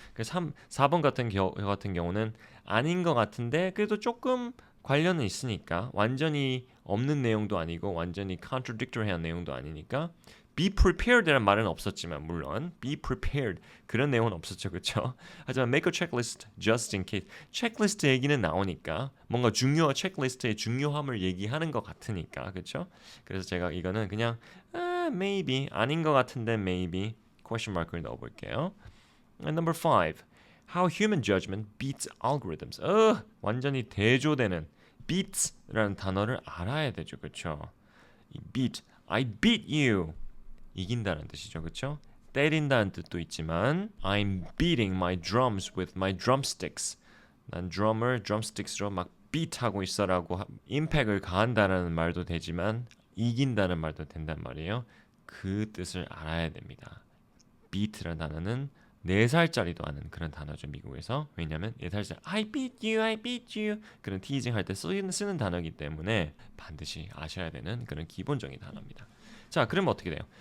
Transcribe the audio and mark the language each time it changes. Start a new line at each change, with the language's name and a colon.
Korean: 그래서 4번 같은 경우는 아닌 것 같은데 그래도 조금 관련은 있으니까 완전히 없는 내용도 아니고 완전히 contradictory한 내용도 아니니까
English: be prepared
Korean: 라는 말은 없었지만 물론 be prepared 그런 내용은 없었죠. 그렇죠? 하지만
English: make a checklist just in case
Korean: 체크리스트 얘기는 나오니까 뭔가 체크리스트의 중요함을 얘기하는 것 같으니까 그렇죠? 그래서 제가 이거는 그냥 maybe 아닌 것 같은데 maybe question mark를 넣어볼게요.
English: And number 5. How human judgment beats algorithms.
Korean: 완전히 대조되는 beats라는 단어를 알아야 되죠. 그렇죠? 이 beat,
English: I beat you.
Korean: 이긴다는 뜻이죠. 그렇죠? 때린다는 뜻도 있지만
English: I'm beating my drums with my drumsticks.
Korean: 난 드럼을 drumsticks로 막 beat하고 있어라고 임팩을 가한다는 말도 되지만 이긴다는 말도 된단 말이에요. 그 뜻을 알아야 됩니다. beat라는 단어는 4살짜리도 아는 그런 단어죠. 미국에서. 왜냐하면 4살짜리
English: I beat you
Korean: 그런 티징 할 때 쓰는 단어이기 때문에 반드시 아셔야 되는 그런 기본적인 단어입니다. 자, 그러면 어떻게 돼요?